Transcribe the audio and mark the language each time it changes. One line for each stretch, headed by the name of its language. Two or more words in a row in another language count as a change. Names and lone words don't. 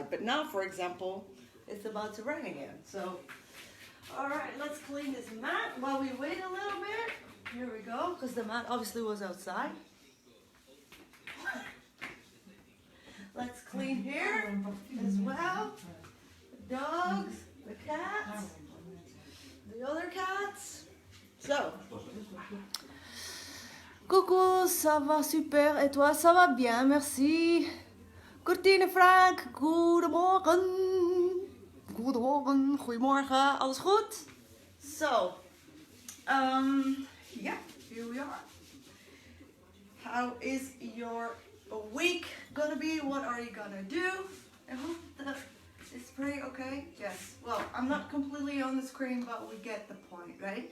English: But now, for example, it's about to rain again. So, all right, let's clean this mat while we wait a little bit. Here we go, because the mat obviously was outside. Let's clean here as well. The dogs, the cats, the other cats. So.
French: Coucou, ça va super. Et toi, ça va bien, merci.
Dutch: Cortine Frank, goedemorgen. Goedemorgen, goedemorgen. Alles goed?
English: So, yeah, here we are. How is your week gonna be? What are you gonna do? I hope that it's pretty okay. Yes. Well, I'm not completely on the screen, but we get the point, right?